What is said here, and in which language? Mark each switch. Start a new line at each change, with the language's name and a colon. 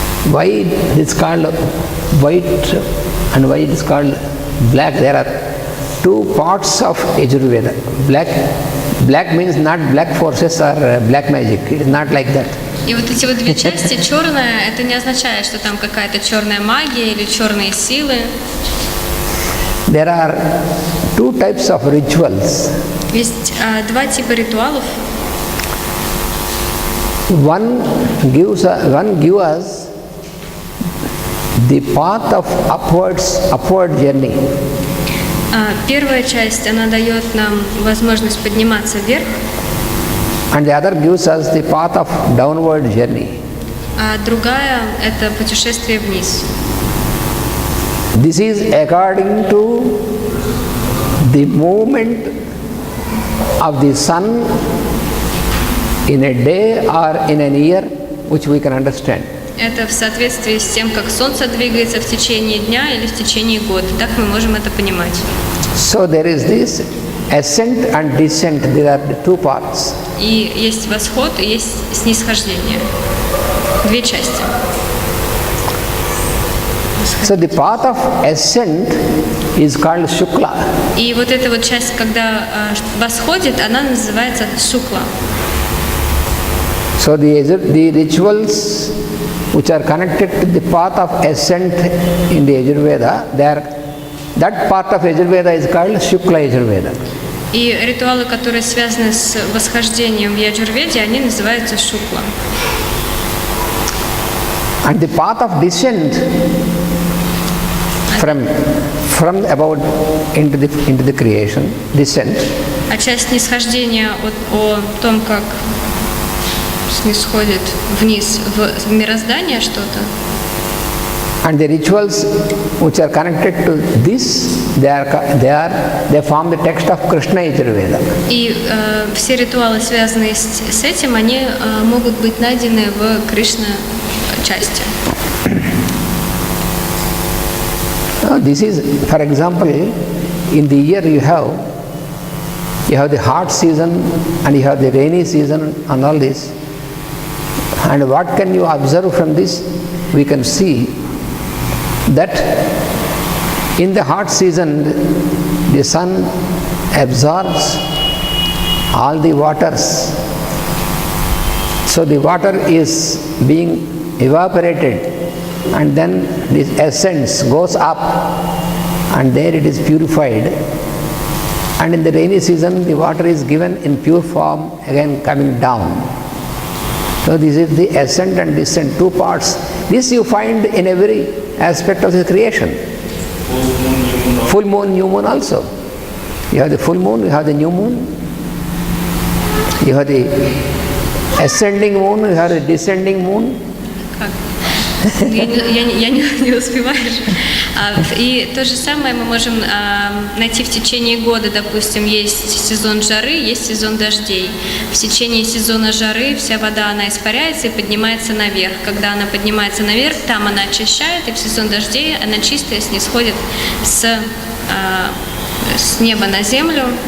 English: Why it is called white and why it is called black? There are two parts of Yajurveda. Black means not black forces or black magic. It is not like that.
Russian: И вот эти вот две части, черная, это не означает, что там какая-то черная магия или черные силы.
English: There are two types of rituals.
Russian: Есть два типа ритуалов.
English: One gives us the path of upward journey.
Russian: Первая часть, она дает нам возможность подниматься вверх.
English: And the other gives us the path of downward journey.
Russian: А другая – это путешествие вниз.
English: This is according to the movement of the sun in a day or in a year, which we can understand.
Russian: Это в соответствии с тем, как Солнце двигается в течение дня или в течение года. Так мы можем это понимать.
English: So there is this ascent and descent. There are the two parts.
Russian: И есть восход, и есть снисхождение. Две части.
English: So the path of ascent is called Shukla.
Russian: И вот эта вот часть, когда восходит, она называется Шукла.
English: So the rituals which are connected to the path of ascent in the Yajurveda, that part of Yajurveda is called Shukla Yajurveda.
Russian: И ритуалы, которые связаны с восхождением в Яджурведе, они называются Шукла.
English: And the path of descent from about into the creation, descent.
Russian: А часть нисхождения о том, как снисходит вниз в мироздание что-то.
English: And the rituals which are connected to this, they form the text of Krishna Yajurveda.
Russian: И все ритуалы, связанные с этим, они могут быть найдены в Кришна части.
English: This is, for example, in the year you have the hot season and you have the rainy season and all this. And what can you observe from this? We can see that in the hot season the sun absorbs all the waters. So the water is being evaporated and then this essence goes up, and there it is purified. And in the rainy season, the water is given in pure form, again coming down. So this is the ascent and descent, two parts. This you find in every aspect of the creation. Full moon, new moon also. You have the full moon, you have the new moon. You have the ascending moon, you have the descending moon.
Russian: Я не успеваю. И то же самое мы можем найти в течение года. Допустим, есть сезон жары, есть сезон дождей. В течение сезона жары вся вода, она испаряется и поднимается наверх. Когда она поднимается наверх, там она очищает, и в сезон дождей она чистая снисходит с неба на землю.